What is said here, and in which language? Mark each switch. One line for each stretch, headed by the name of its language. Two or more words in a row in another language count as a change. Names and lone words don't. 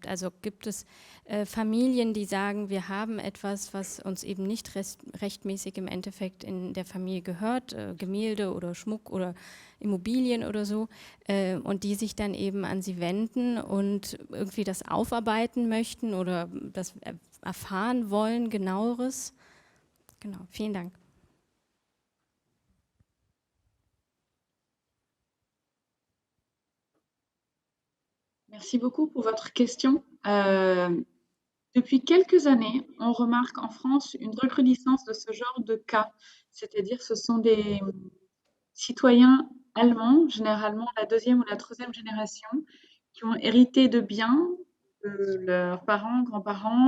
German: Also gibt es Familien, die sagen, wir haben etwas, was uns eben nicht rechtmäßig im Endeffekt in der Familie gehört, Gemälde oder Schmuck oder Immobilien oder so, und die sich dann eben an sie wenden und irgendwie das aufarbeiten möchten oder das erfahren wollen, genaueres. Genau, vielen Dank.
French: Merci beaucoup pour votre question. Depuis quelques années, on remarque en France une recrudescence de ce genre de cas, c'est-à-dire ce sont des citoyens allemands, généralement la 2e ou la 3e génération, qui ont hérité de biens de leurs parents, grands-parents.